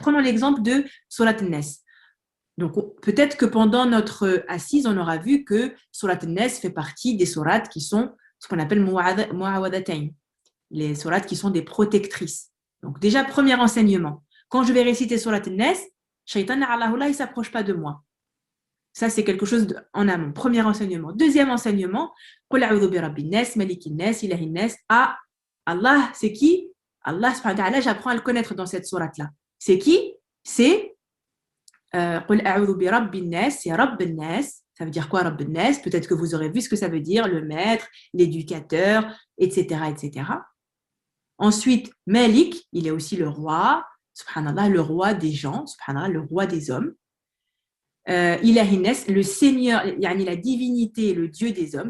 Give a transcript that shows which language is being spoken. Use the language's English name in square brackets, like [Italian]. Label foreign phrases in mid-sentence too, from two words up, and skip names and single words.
[French] Prenons l'exemple de surat al-Nas. Donc peut-être que pendant notre assise, on aura vu que surat al-Nas fait partie des sourates qui sont ce qu'on appelle mu'awadatayn, les sourates qui sont des protectrices. Donc déjà, premier enseignement. Quand je vais réciter surat al-Nas, Shaitan, Allah, il ne s'approche pas de moi. Ça, c'est quelque chose en amont. Premier enseignement. Deuxième enseignement, [Arabic] قل أعوذ برب الناس ملك الناس إله الناس. [French] Ah, Allah, c'est qui? Allah, [Arabic] سبحانه وتعالى, [French] j'apprends à le connaître dans cette sourate-là. C'est qui? C'est [Arabic] قل أعوذ برب الناس, c'est رب الناس. [French] Ça veut dire quoi, [Arabic] رب الناس? [French] Peut-être que vous aurez vu ce que ça veut dire, le maître, l'éducateur, etc., etc. Ensuite, Malik, il est aussi le roi, subhanallah, le roi des gens, subhanallah, le roi des hommes. Ilahines, le Seigneur, yani la divinité, le Dieu des hommes.